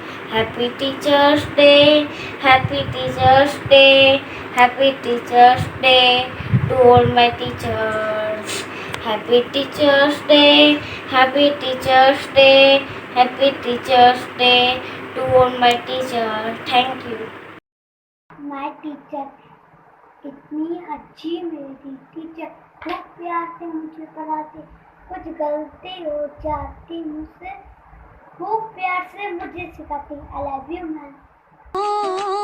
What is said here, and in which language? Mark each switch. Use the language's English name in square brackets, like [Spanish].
[English] Happy Teachers Day, Happy Teachers Day, Happy Teachers Day to all my teachers. Happy Teachers Day, Happy Teachers Day, Happy Teachers Day to all my teachers. Thank you. My teacher, [Hindi] कितनी अच्छी मेरी teacher, खूब प्यार से मुझे पढ़ाते, कुछ गलती हो जाती मुझसे, खूब प्यार से मुझे सिखाती। [English] I love you, ma'am.